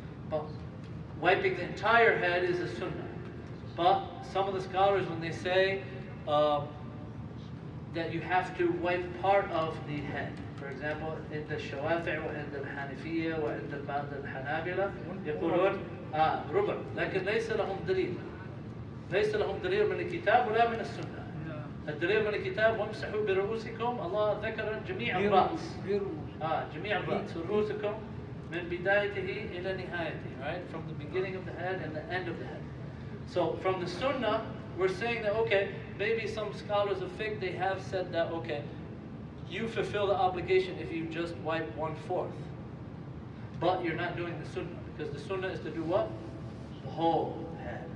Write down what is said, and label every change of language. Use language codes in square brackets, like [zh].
[en] But wiping the entire head is a sunnah. But some of the scholars, when they say that you have to wipe part of the head, for example, in the Shawafi' [ar] وعند الحنفية وعند بعض الحنابلة يقولون ربع، لكن ليس لهم دليل. ليس لهم دليل من الكتاب ولا من السنة. الدليل من الكتاب وامسحوا برؤوسكم، الله ذكر جميع الرأس. جميع الرأس، رؤوسكم من بدايته إلى نهايته, [en] right? From the beginning of the head and the end of the head. So from the Sunnah, we're saying that, okay, maybe some scholars of fiqh, they have said that, okay, you fulfill the obligation if you just wipe 1/4. But you're not doing the Sunnah, because the Sunnah is to do what? The whole head.